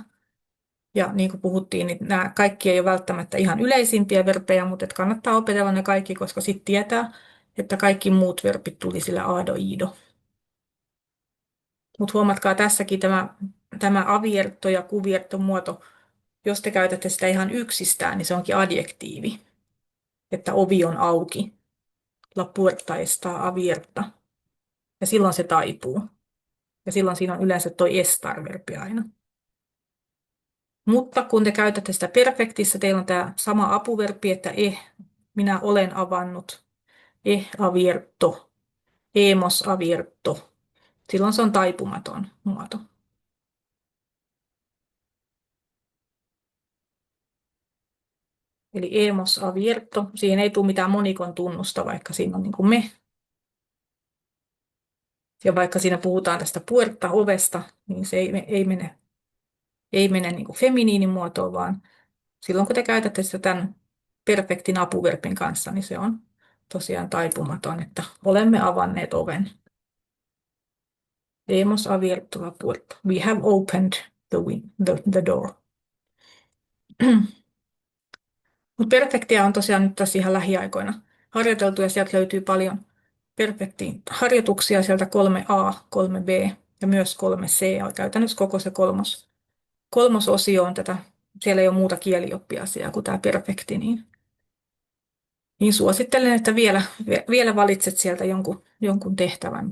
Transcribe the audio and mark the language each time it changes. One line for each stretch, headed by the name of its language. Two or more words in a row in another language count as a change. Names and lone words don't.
Finnish: Ja niin kuin puhuttiin, niin nämä kaikki ei ole välttämättä ihan yleisimpiä verbejä, mutta kannattaa opetella ne kaikki, koska sitten tietää, että kaikki muut verbit tuli sillä aado, iido. Mutta huomatkaa tässäkin tämä avierto ja kuvierto muoto. Jos te käytätte sitä ihan yksistään, niin se onkin adjektiivi, että ovi on auki.
Spanish: La puerta está abierta.
Finnish: Ja silloin se taipuu. Ja silloin siinä on yleensä toi estar-verbi aina. Mutta kun te käytätte sitä perfektissä, teillä on tämä sama apuverbi, että minä olen avannut,
Spanish: abierto, hemos abierto.
Finnish: Silloin se on taipumaton muoto. Eli
Spanish: hemos abierto,
Finnish: siihen ei tule mitään monikon tunnusta, vaikka siinä on niin kuin me. Ja vaikka siinä puhutaan tästä puerta ovesta, niin se ei mene niin kuin feminiinimuotoon, vaan silloin kun te käytätte sitä tämän perfektin apuverbin kanssa, niin se on tosiaan taipumaton, että olemme avanneet oven.
Spanish: Hemos abierto la puerta.
English: We have opened the door.
Finnish: Mutta perfektiä on tosiaan nyt tässä ihan lähiaikoina harjoiteltu ja sieltä löytyy paljon perfektiin harjoituksia sieltä 3a, 3b ja myös 3c. Ja käytännössä koko se kolmososio on tätä, siellä ei ole muuta kielioppiasiaa kuin tämä perfekti, niin suosittelen, että vielä valitset sieltä jonkun tehtävän.